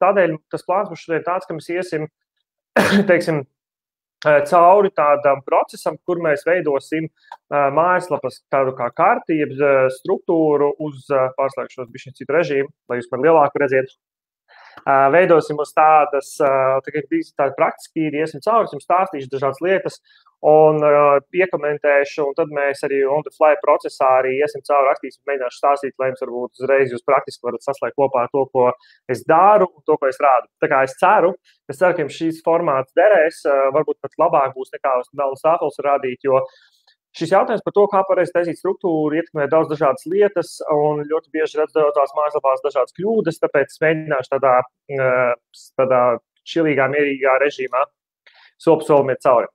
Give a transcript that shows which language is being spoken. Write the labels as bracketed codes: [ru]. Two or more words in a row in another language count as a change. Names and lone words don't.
[lv] Tādēļ tas plāns būs šodien tāds, ka mēs iesim, teiksim, cauri tādam procesam, kur mēs veidosim mājaslapas tādu kā karti, jeb struktūru uz pārslēgšanos bišķiņu citu režīmu, lai jūs man lielāku redziet. Veidosim uz tādas praktiski, iesim cauri, jums stāstīšu dažādas lietas un piekomentēšu, un tad mēs arī [en] on the fly [lv] procesā arī iesim cauri, rakstīsim, mēģināšu stāstīt, lai jums varbūt uzreiz jūs praktiski varat saslēgt kopā to, ko es daru un to, ko es rādu. Tā kā es ceru, ka jums šīs formāts derēs, varbūt pat labāk būs nekā uz melnu stāfeles rādīt, jo šis jautājums par to, kā pareizi taisīt struktūru, ietekmē daudz dažādas lietas un ļoti bieži redz tās mājaslapās dažādas kļūdas, tāpēc es mēģināšu tādā čilīgā, mierīgā režīmā solim iet cauri.